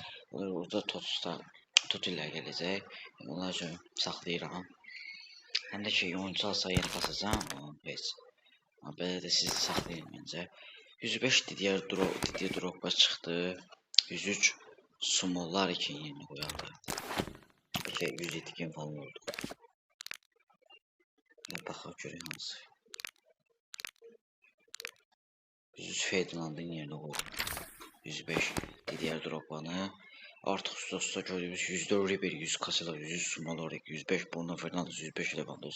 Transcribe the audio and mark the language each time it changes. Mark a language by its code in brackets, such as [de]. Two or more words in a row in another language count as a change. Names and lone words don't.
[az] Orada tozsuzlar gələcək. Onlar üçün saxlayıram. Həm də ki, oyuncu alsa yeni basacağım. Heç. Belə də siz saxlayın məncə. [tr] 105 Didier Drogba çıxdı. 103 Sumollar için yeni koyalım. Peki 107 gen falan oldu. [az] Baxaq görək hansı. [tr] 103 Ferdinand'ın yerine koydum. 105 Didier Drogba'nı. [az] Artıq dostlar gördüyümüz 104 Ribery, 100 Casillas, 100 Sumollar, 105 Bruno Fernandes, 105 Lewandowski.